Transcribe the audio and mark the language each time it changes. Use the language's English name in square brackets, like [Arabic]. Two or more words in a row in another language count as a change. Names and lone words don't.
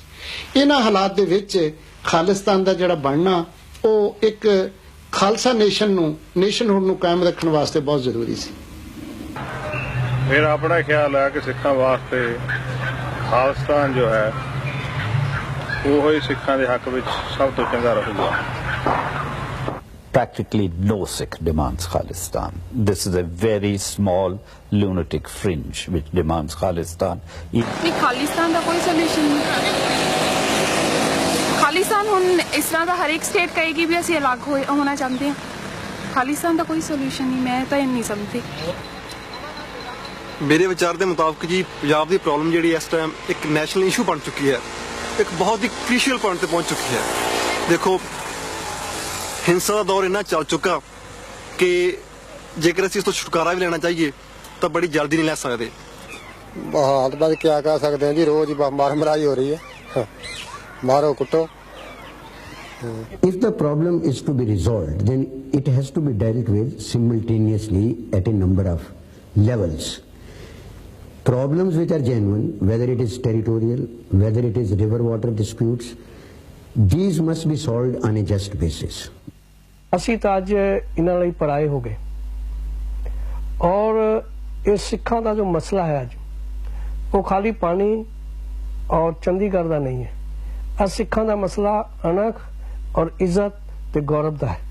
[Punjabi] ਇਹਨਾਂ ਹਾਲਾਤ ਦੇ ਵਿੱਚ ਖਾਲਿਸਤਾਨ ਦਾ ਜਿਹੜਾ ਬਣਨਾ ਉਹ ਇੱਕ ਖਾਲਸਾ ਨੇਸ਼ਨਹੁੱਡ ਨੂੰ ਕਾਇਮ ਰੱਖਣ ਵਾਸਤੇ ਬਹੁਤ ਜ਼ਰੂਰੀ ਸੀ। ਮੇਰਾ ਆਪਣਾ ਖਿਆਲ ਹੈ ਕਿ ਸਿੱਖਾਂ ਵਾਸਤੇ ਖਾਲਿਸਤਾਨ ਜੋ ਹੈ ਉਹ ਹੀ ਸਿੱਖਾਂ ਦੇ ਹੱਕ ਵਿੱਚ ਸਭ ਤੋਂ ਚੰਗਾ ਰਹੂਗਾ। [English] Practically no Sikh demands Khalistan. This is a very small lunatic fringe which demands Khalistan. [Hindi] नहीं, खालिस्तान का कोई सोल्यूशन नहीं। खालिस्तान हुन इस तरह का हर एक स्टेट कहेगी भी असं अलग होना चाहते हैं। खालिस्तान का कोई सोल्यूशन नहीं, मैं तो नहीं समझती। मेरे विचार के मुताबिक जी पंजाब की प्रॉब्लम जी इस टाइम एक [English] national issue [Hindi] बन चुकी है, एक बहुत ही [English] crucial point [Hindi] पर पहुंच चुकी है। देखो हिंसा का दौर इन्ना चल चुका कि जेकर असीं इस तो छुटकारा भी लेना चाहिए तो बड़ी जल्दी नहीं ले सकते। हाथ बाद क्या कह सकते हैं जी, रोज मार मराई हो रही है, मारो कुटो। [English] If the problem is to be resolved, then it has to be dealt with simultaneously at a number of levels. Problems which are genuine, whether it is territorial, whether it is river water disputes, these must be solved on a just basis. [Punjabi] ਅਸੀਂ ਤਾਂ ਅੱਜ ਇਹਨਾਂ ਲਈ ਪਰਾਏ ਹੋ ਗਏ ਔਰ ਇਹ ਸਿੱਖਾਂ ਦਾ ਜੋ ਮਸਲਾ ਹੈ ਅੱਜ ਉਹ ਖਾਲੀ ਪਾਣੀ ਔਰ ਚੰਡੀਗੜ੍ਹ ਦਾ ਨਹੀਂ ਹੈ। ਅੱਜ ਸਿੱਖਾਂ ਦਾ ਮਸਲਾ ਅਣਖ ਔਰ ਇੱਜ਼ਤ ਤੇ ਗੌਰਵ ਦਾ ਹੈ।